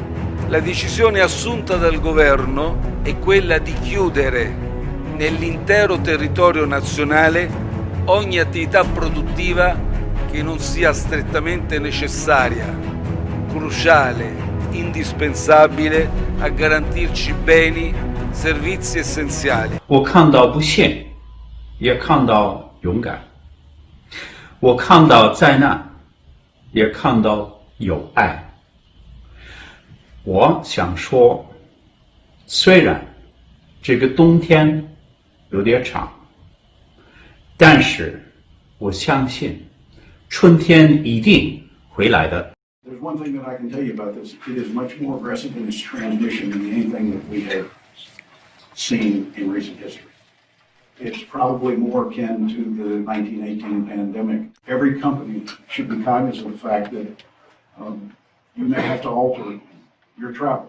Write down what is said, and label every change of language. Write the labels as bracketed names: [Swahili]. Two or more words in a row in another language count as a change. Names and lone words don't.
[Italian] La decisione assunta dal governo è quella di chiudere nell'intero territorio nazionale ogni attività produttiva che non sia strettamente necessaria, cruciale, indispensabile a garantirci beni, servizi essenziali. [Chinese] 我看到不幸，也看到勇敢；我看到灾难，也看到有爱。我想说，虽然这个冬天有点长，但是我相信春天一定回来的。 [English] There's one thing that I can tell you about this. It is much more aggressive in its transmission than anything that we have seen in recent history. It's probably more akin to the 1918 pandemic. Every company should be cognizant of the fact that you may have to alter your travel.